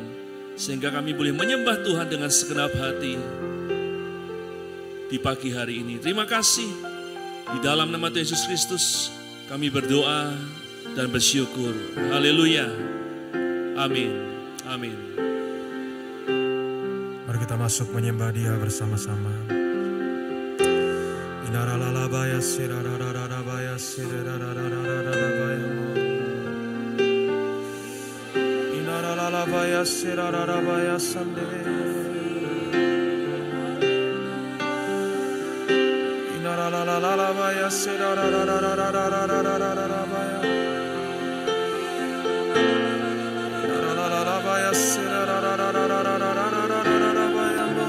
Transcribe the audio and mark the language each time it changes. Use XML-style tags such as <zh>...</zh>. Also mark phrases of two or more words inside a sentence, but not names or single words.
<id>Sehingga kami boleh menyembah Tuhan dengan segenap hati di pagi hari ini. Terima kasih. Di dalam nama Tuhan Yesus Kristus kami berdoa dan bersyukur. Haleluya. Amin. Amin. Mari kita masuk menyembah Dia bersama-sama. Inaralalabaya sirarararabaya sirarararabaya. Inaralalabaya sirararabaya sande. La la la la baya sera ra ra ra ra ra ra ra ra ra ra ra baya. La la la la baya sera ra ra ra ra ra ra ra ra ra ra ra baya.</id>